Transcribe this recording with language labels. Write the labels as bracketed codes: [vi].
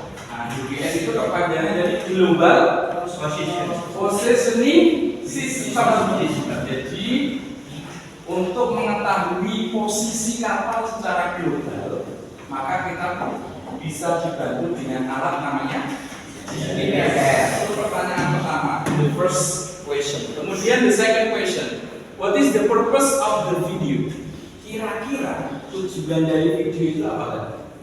[id] Nah, GPS itu kepanjangan dari Global Positioning System. Jadi untuk mengetahui posisi kapal secara global, maka kita bisa dibantu dengan alat namanya GPS. Itu pertanyaan pertama, [en] the first question. [id] Kemudian [en] the second question, what is the purpose of the video? [id] Kira-kira tujuan dari video itu apa?